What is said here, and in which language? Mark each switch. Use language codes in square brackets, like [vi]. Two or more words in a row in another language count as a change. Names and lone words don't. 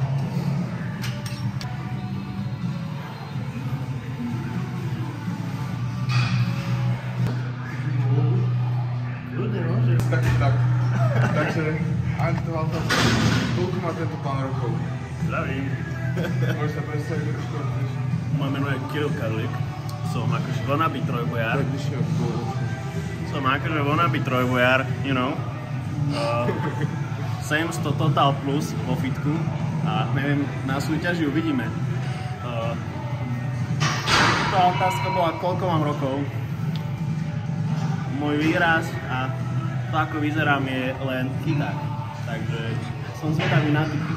[sk] Tak. Takže, Antoval, koľko má tento pán rokov? Zdravím. Môžeš sa predstaviť, ako skoro chceš? Moje meno je Kirill Karlik. Som akože wannabe trojbojár. Bližšie od toho. Som akože wannabe trojbojár, [en] you know. 700 total plus [sk] vo fitku. A neviem, na súťaži uvidíme. Tá otázka bola, koľko mám rokov. Môj výraz a to, ako vyzerám, je len chyták. Takže som zvedavý na tých.